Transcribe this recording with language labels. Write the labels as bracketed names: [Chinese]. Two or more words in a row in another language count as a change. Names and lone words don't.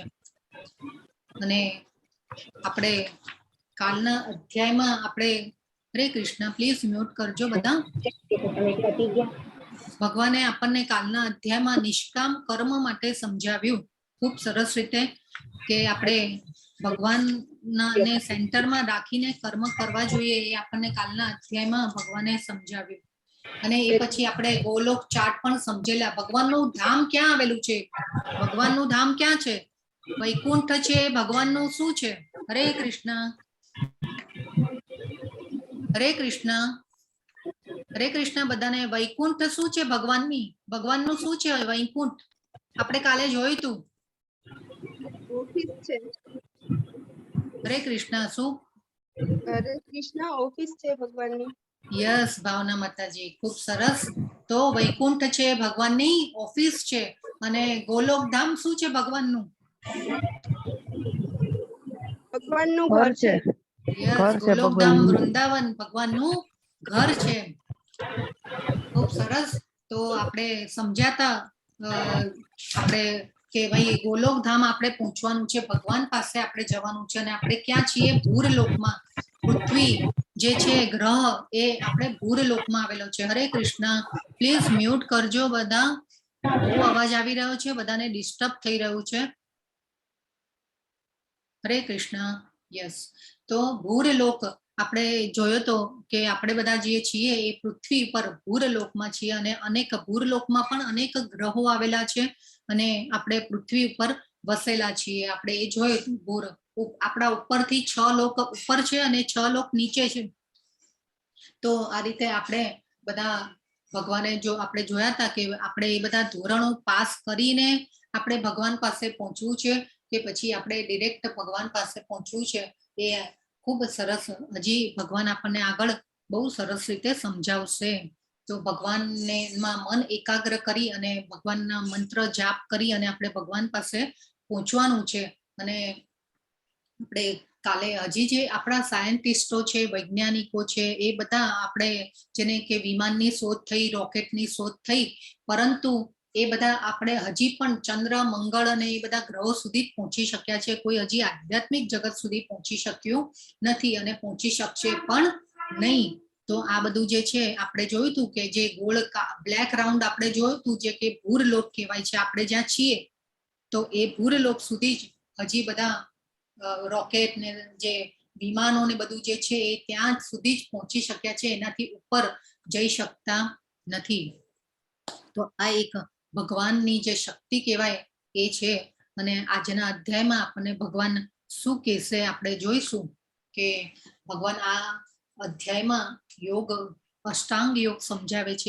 [Gujarati] અને આપણે કાલના અધ્યાય માં આપણે [Sanskrit] हरे कृष्ण [English] please mute [Gujarati] કરજો બધા। ભગવાને આપણે કાલના અધ્યાય માં નિષ્કામ કર્મ માટે સમજાવ્યું ખૂબ સરસ રીતે કે આપણે ભગવાન ને સેન્ટર માં રાખીને કર્મ કરવા જોઈએ। એ આપણે કાલના અધ્યાય માં ભગવાને સમજાવ્યું। અને એ પછી આપણે ગોલોક ચાર્ટ પણ સમજેલા। ભગવાનનું ધામ ક્યાં આવેલું છે? ભગવાનનું ધામ ક્યાં છે? વૈકુંઠ છે। ભગવાનનું શું છે? [Sanskrit] हरे कृष्ण हरे कृष्ण हरे कृष्ण बधाने। [Gujarati] વૈકુંઠ શું છે? ભગવાનની ભગવાનનું શું છે વૈકુંઠ? આપણે કાલે જોયું ઑફિસ છે। [Sanskrit] हरे कृष्ण शुं? हरे कृष्ण [Gujarati] ઑફિસ છે ભગવાનની। યસ ભાવના માતાજી ખૂબ સરસ। તો વૈકુંઠ છે ભગવાનની ઑફિસ છે અને ગોલોક ધામ શું છે? ભગવાનનું ઘર છે। યસ ગોલોક ધામ વૃંદાવન ભગવાનનું ઘર છે। ખૂબ સરસ। તો આપણે સમજાતા આપણે કે ભાઈ ગોલોક ધામ આપણે પહોંચવાનું છે, ભગવાન પાસે આપણે જવાનું છે। અને આપણે ક્યાં છીએ? ભૂરલોકમાં। પૃથ્વી જે છે ગ્રહ એ આપણે ભૂરલોકમાં આવેલો છે। [Sanskrit] हरे कृष्ण [English] please mute [Gujarati] કરજો બધા। બહુ અવાજ આવી રહ્યો છે, બધાને ડિસ્ટર્બ થઈ રહ્યું છે। [Sanskrit] हरे कृष्ण यस। [Gujarati] તો ભૂરલોક આપણે જોયો તો કે આપણે બધા જે છીએ એ પૃથ્વી પર ભૂરલોકમાં છીએ અને અનેક ભૂરલોકમાં પણ અનેક ગ્રહો આવેલા છે અને આપણે પૃથ્વી ઉપર વસેલા છીએ। આપણે એ જોયું ભૂર આપણા ઉપરથી 6 લોક ઉપર છે અને 6 લોક નીચે છે। તો આ રીતે આપણે બધા ભગવાને જો આપણે જોયા હતા કે આપણે એ બધા ધોરણો પાસ કરીને આપણે ભગવાન પાસે પહોંચવું છે કે પછી આપણે ડાયરેક્ટ ભગવાન પાસે પહોંચવું છે, એ ખૂબ સરસ હજી ભગવાન આપણે આગળ બહુ સરસ રીતે સમજાવશે। તો ભગવાન ને મન એકાગ્ર કરી અને ભગવાન ના મંત્ર જાપ કરી અને આપણે ભગવાન પાસે પહોંચવાનું છે। અને આપણે કાલે હજી જે આપણા સાયન્ટિસ્ટો છે, વૈજ્ઞાનિકો છે, એ બધા આપણે જેને કે વિમાનની શોધ થઈ, રૉકેટની શોધ થઈ, પરંતુ એ બધા આપણે હજી પણ ચંદ્ર મંગળ અને એ બધા ગ્રહો સુધી પહોંચી શક્યા છે। કોઈ હજી આધ્યાત્મિક જગત સુધી પહોંચી શક્યું નથી અને પહોંચી શકશે પણ નહીં। તો આ બધું જે છે આપણે જોયું હતું કે જે ગોળ [English] black round [Gujarati] આપણે જોયું હતું જે કે ભૂરલોક કહેવાય છે। આપણે જ્યાં છીએ તો એ ભૂરલોક સુધી જ હજી બધા રૉકેટ ને જે વિમાનો ને બધું જે છે એ ત્યાં સુધી જ પહોંચી શક્યા છે, એનાથી ઉપર જઈ શકતા નથી। તો આ એક ભગવાનની જે શક્તિ કહેવાય એ છે. અને આજના અધ્યાયમાં આપણને ભગવાન શું કહેશે આપણે જોઈશું કે ભગવાન આ અધ્યાયમાં યોગ અષ્ટાંગ યોગ સમજાવે છે.